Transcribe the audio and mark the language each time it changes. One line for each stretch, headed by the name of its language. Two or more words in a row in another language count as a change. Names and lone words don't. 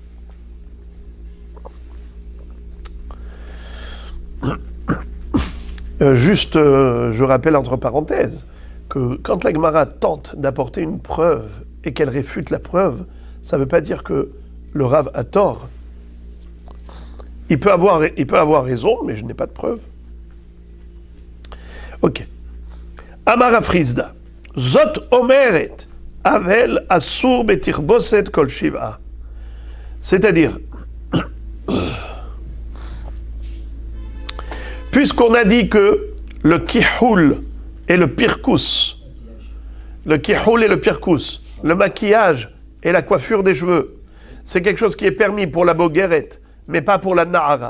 French: Je rappelle entre parenthèses que quand la Gemara tente d'apporter une preuve et qu'elle réfute la preuve, ça ne veut pas dire que le Rav a tort. Il peut avoir raison, mais je n'ai pas de preuve. Ok. Amar Afrizda.
Hebrew: זאת אומרת אבל אסור בתרבוסת כל שבעה.
French: C'est-à-dire, puisqu'on a dit que le kihul et le pirkus, le maquillage et la coiffure des cheveux, c'est quelque chose qui est permis pour la bogueret, mais pas pour la nahara.